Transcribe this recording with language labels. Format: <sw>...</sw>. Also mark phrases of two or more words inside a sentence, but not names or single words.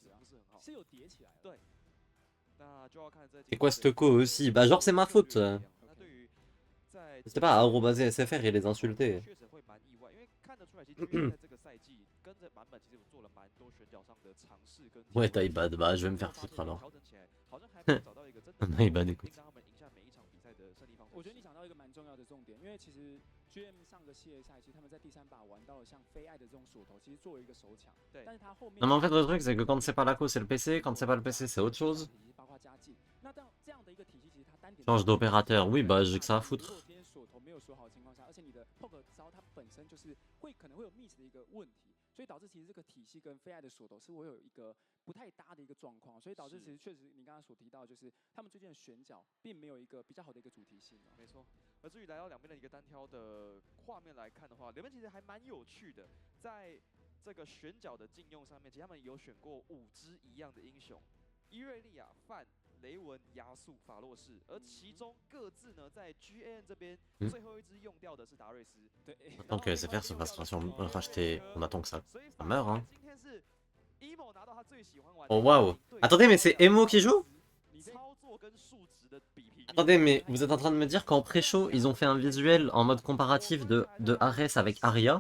<fr>Et quoi, Steko aussi? Bah, genre, c'est ma faute. C'était pas à arrobaser SFR et les insulter. Ouais, Taïbad, bah, je vais me faire foutre alors. Taïbad, écoute.</fr> <zh>我觉得你讲到一个蛮重要的重点，因为其实 GM 上个系列赛，其实他们在第三把玩到了像非爱的这种锁头，其实作为一个手抢，但是他后面</zh> <fr>Non, mais en fait, le truc, c'est que quand c'est pas la co, c'est le PC. Quand c'est pas le PC, c'est autre chose.</fr> <zh>包括家境，那这样的一个体系，其实它单点</zh> <fr>Change d'opérateur. Oui, bah, j'ai que ça à</fr> <zh>如果</zh> <fr>foutre.</fr> <zh>今天锁头没有锁好的情况下，而且你的 poke 招它本身就是可能会有 miss 的一个问题，所以导致其实这个体系跟非爱的锁头是会有一个不太搭的一个状况，所以导致其实确实你刚刚所提到，就是他们最近的选角并没有一个比较好的一个主题性。没错。而至于来到两边的一个单挑的画面来看的话，两边其实还蛮有趣的，在这个选角的禁用上面，其实他们有选过5只一样的英雄，伊瑞利亚、范、雷文、亚速、法洛士，而其中各自呢在 GAN 这边最后一只用掉的是达瑞斯。对，</zh> <fr>Attends que SFR se fasse racheter. On attend que ça meurt, hein. Oh waouh. Attendez, mais c'est Emo qui joue? Attendez, mais vous êtes en train de me dire qu'en pré-show, ils ont fait un visuel en mode comparatif de Ares avec Arya.</fr>